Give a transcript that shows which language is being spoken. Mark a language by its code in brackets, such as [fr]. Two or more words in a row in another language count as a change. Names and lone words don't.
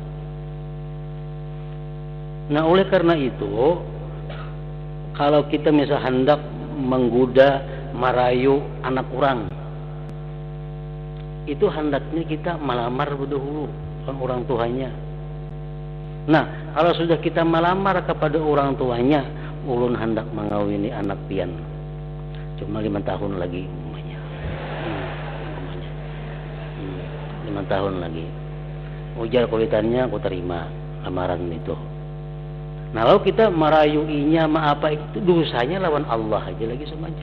[id] Nah, oleh karena itu, kalau kita misal hendak menggoda, merayu anak orang, itu hendaknya kita melamar dahulu orang tuanya. Nah, kalau sudah kita melamar kepada orang tuanya, [bjn] ulun hendak mengawini anak pian. [id] Cuma 5 tahun lagi umumnya. 5 tahun lagi. [bjn] Ujar kulitannya aku terima lamaran itu. Nah, kalau kita merayuinya apa itu dosanya lawan Allah aja lagi semacam.